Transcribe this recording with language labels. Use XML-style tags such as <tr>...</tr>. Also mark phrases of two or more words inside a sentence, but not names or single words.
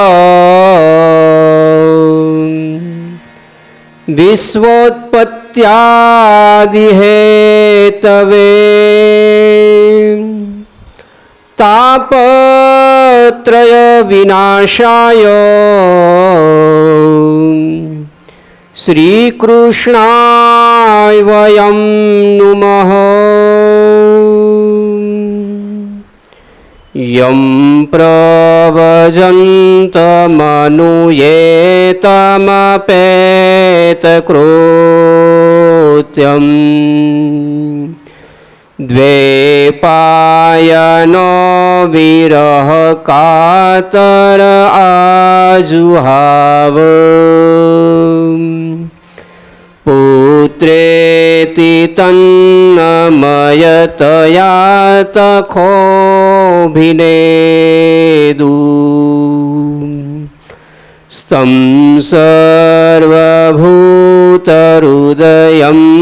<sa>વિશ્વોત્પત્યાદિ હેતવે તાપત્રય વિનાશાય શ્રી કૃષ્ણાય વયં નુમઃ. यं प्रव्रजन्तमनुयेतमपेतकृत्यम् द्वैपायनो विरह कातर आजुहाव पुत्रेति तन्नमयतया तखोभिनेदु स्तं सर्वभूतहृदयं</sa>